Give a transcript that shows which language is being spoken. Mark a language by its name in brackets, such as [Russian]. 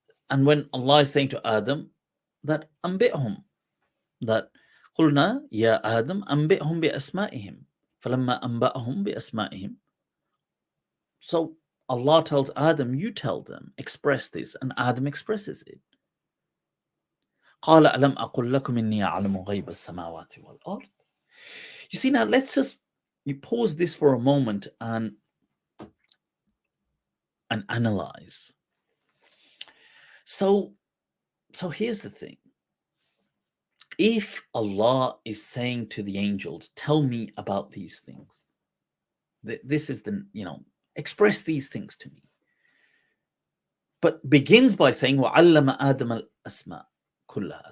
[English] And when Allah is saying to Adam that anbi'hum, that [Arabic] قلنا يا آدم أنبئهم بأسمائهم فلما أنبأهم بأسمائهم. [English] So Allah tells Adam, you tell them, express this, and Adam expresses it. [Arabic] قال ألم أقل لكم إني أعلم غيب السماوات والأرض. [English] You see, now let's just pause this for a moment and analyze. So here's the thing. If Allah is saying to the angels, tell me about these things, this is the, express these things to me, but begins by saying, [Arabic] وَعَلَّمَ آدَمَ الْأَسْمَاءَ كُلَّهَا.